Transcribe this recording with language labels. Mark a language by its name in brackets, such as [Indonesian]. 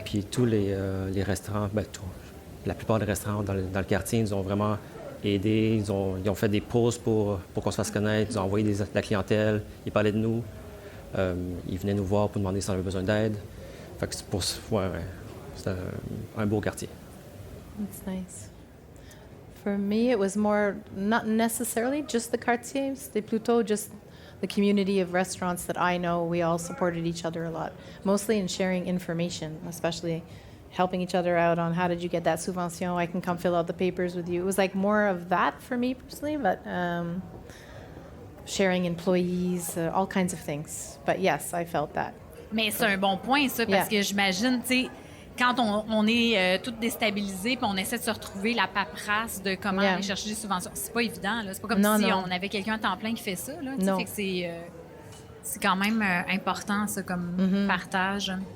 [French] Puis tous les restaurants, la plupart des restaurants dans le quartier, ils nous ont vraiment aidés. Ils ont fait des pauses pour qu'on se fasse connaître. Ils ont envoyé de la clientèle. Ils parlaient de nous. Ils venaient nous voir pour demander si on avait besoin d'aide. Fait que c'est un beau quartier. [English] That's nice. For me, it was more not necessarily just the quartier, [French] c'était plutôt [English] just the community of restaurants that I know. We all supported each other a lot, mostly in sharing information, especially helping each other out on how did you get that subvention? I can come fill out the papers with you. It was like more of that for me personally, but sharing employees, all kinds of things. But yes, I felt that. [French] Mais c'est un bon point, ça, parce que j'imagine, tu sais, quand on est toutes déstabilisés puis on essaie de se retrouver la paperasse de comment aller chercher des subventions, c'est pas évident, là. C'est pas comme si on avait quelqu'un à temps plein qui fait ça, là. Fait que c'est quand même important, ça, comme partage.